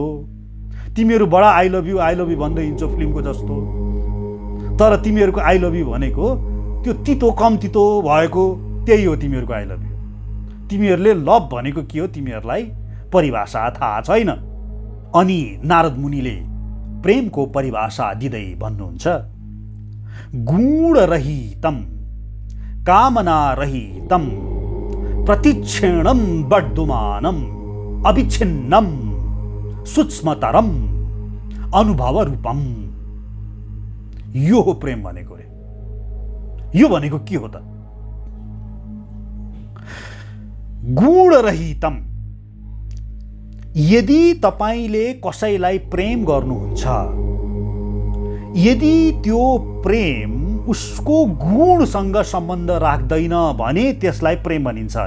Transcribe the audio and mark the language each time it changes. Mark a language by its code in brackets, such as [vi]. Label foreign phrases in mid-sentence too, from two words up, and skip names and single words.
[ne] तिमीहरू बडा [en] I love you [ne] भन्दै हिँड्छौ फिल्मको जस्तो, तर तिमीहरूको [en] I love you [ne] भनेको त्यो तितो कम तितो भएको त्यही हो तिमीहरूको [en] I love you. [ne] तिमीहरूले लभ भनेको के हो तिमीहरूलाई परिभाषा थाहा छैन। अनि नारद मुनिले प्रेमको परिभाषा दिँदै भन्नुहुन्छ [sa] गुण रहितम कामना रहितम प्रतिक्षणम वर्धमानम अविच्छिन्नम सूक्ष्मतरम अनुभव रूपम। [ne] यो हो प्रेम भनेको रे। यो भनेको के हो त? [sa] गुण रहितम, [ne] यदि तपाईले कसैलाई प्रेम गर्नुहुन्छ, यदि त्यो प्रेम उसको गुणसँग सम्बन्ध राख्दैन भने त्यसलाई प्रेम भनिन्छ अरे।